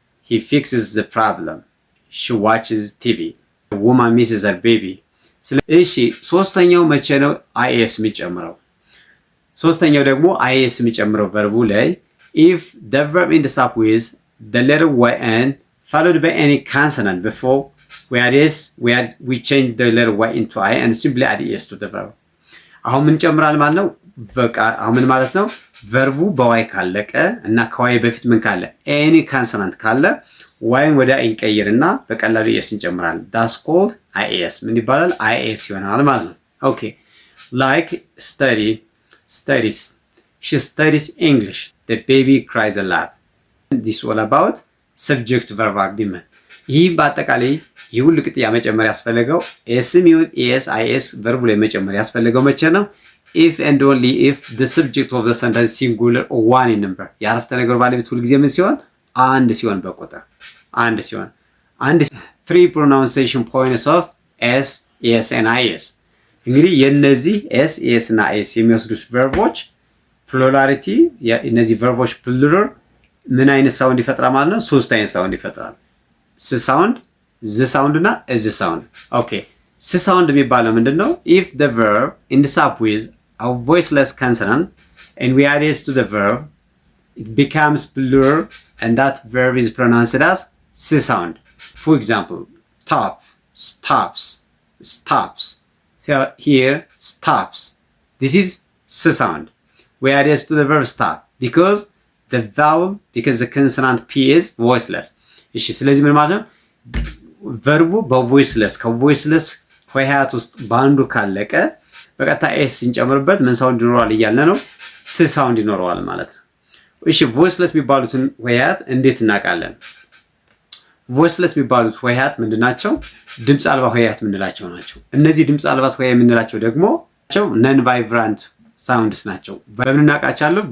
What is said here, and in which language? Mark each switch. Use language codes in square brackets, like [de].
[en] He fixes the problem. She watches TV. The woman misses her baby. [am] እሺ ሶስተኛው መቼ ነው is የሚጨምረው? ሶስተኛው ደግሞ [en] is [am] የሚጨምረው ቨርቡ ላይ [en] if the verb ends up with the letter yn followed by any consonant before we change the letter y into I and simply add es to the verb. [am] አሁን ምን ጨምራል ማለት ነው? በቃ አሁን ምን ማለት ነው? ቨርቡ በዋይ ካለቀ እና ከዋይ በፊት ምን ካለ ኤኒ ኮንሶናንት ካለ ዋይን ወደ እንቀይርና በቀላሉ ኤስ እንጨምራለን። [en] that's called is. [am] ምን ይባላል? is ይሆናል ማለት ነው። ኦኬ [en] like studies. she studies English. The baby cries a lot. This is all about subject verb agreement. [am] ይህ በአጠቃላይ የሁሉ ቅጥያ መጨመር ያስፈልገው ኤስም ይሁን ኤስ አይኤስ ቨርቡ ላይ መጨመር ያስፈልገው መቼ ነው? [en] if and only if the subject of the sentence singular or one in number [am] የአረፍተ ነገሩ ባለቤት ሁሉ ጊዜ ምን ሲሆን? አንድ ሲሆን በቁጥር አንድ ሲሆን አንድ [en] three pronunciation points of s es and is [am] እንግዲህ የነዚህ s es እና is የሚወስዱት ቨርቦች ፕሉራሊቲ እነዚህ ቨርቦች ፕሉራል ምን አይነት ሳውንድ ይፈጥራል ማለት ነው? ሶስት አይነት ሳውንድ ይፈጥራል። ስ ሳውንድ፣ ዝ ሳውንድ እና እዝ ሳውንድ። ኦኬ ስ ሳውንድ የሚባለው ምንድነው? [en] if the verb ends up with a voiceless consonant and we add s to the verb it becomes plural and that verb is pronounced as s sound. For example, stop, stops, stops. So here stops. This is s sound. We add s to the verb stop because the vowel, because the consonant p is voiceless. [am] እሺ ስለዚህ ምን ማለት ነው? ቨርቡ በቮይስለስ ከቮይስለስ ሆሄያት ውስጥ ባንዱ ካለቀ በቀጥታ ኤስ ሲንጨምርበት ምን ሳውንድ ይኖረዋል እያለ ነው? ስ ሳውንድ ይኖረዋል ማለት ነው። እሺ ቮይስለስ የሚባሉትን ሆሄያት እንዴት እናውቃለን? ቮይስለስ የሚባሉት ሆሄያት ምንድናቸው? ድምፅ አልባ ሆሄያት የምንላቸው ናቸው። እነዚህ ድምፅ አልባ ሆሄያት የምንላቸው ደግሞ ነን ቫይብራንት ሳውንድስ ናቸው። በምን እናውቃቸዋለን?